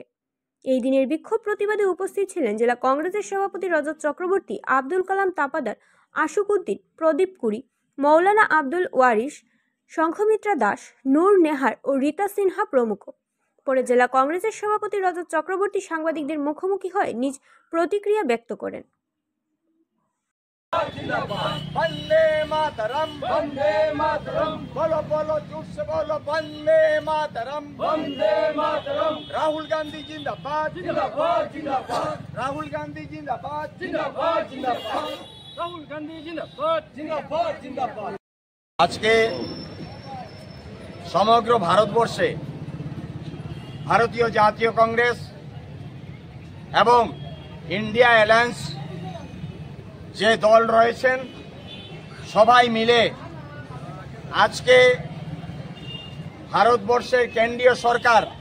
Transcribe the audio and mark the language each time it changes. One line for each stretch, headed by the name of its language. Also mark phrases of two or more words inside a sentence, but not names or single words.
Bangla: এই দিনের বিক্ষোভ প্রতিবাদে উপস্থিত ছিলেন জেলা কংগ্রেসের সভাপতি রজত চক্রবর্তী, আব্দুল কালাম তাপাদার, আশুক উদ্দিন, প্রদীপ কুরি, মৌলানা আব্দুল ওয়ারিশ, শঙ্খমিত্রা দাস, নূর নেহার ও রীতা সিনহা প্রমুখ। পরে জেলা কংগ্রেসের সভাপতি রজত চক্রবর্তী সাংবাদিকদের মুখোমুখি হয়ে নিজ প্রতিক্রিয়া ব্যক্ত করেন।
Hindi: वंदे मातरम, वंदे मातरम, बोलो बोलो जोर से बोलो वंदे मातरम, वंदे मातरम। राहुल गांधी जिंदाबाद, जिंदाबाद, जिंदाबाद। राहुल गांधी जिंदाबाद, जिंदाबाद, जिंदाबाद। राहुल गांधी जिंदाबाद, जिंदाबाद, जिंदाबाद।
Bangla: আজকে সমগ্র ভারতবর্ষে ভারতীয় জাতীয় কংগ্রেস এবং ইন্ডিয়া অ্যালায়েন্স যে দল রয়েছেন সবাই মিলে আজকে ভারতবর্ষের কেন্দ্রীয় সরকার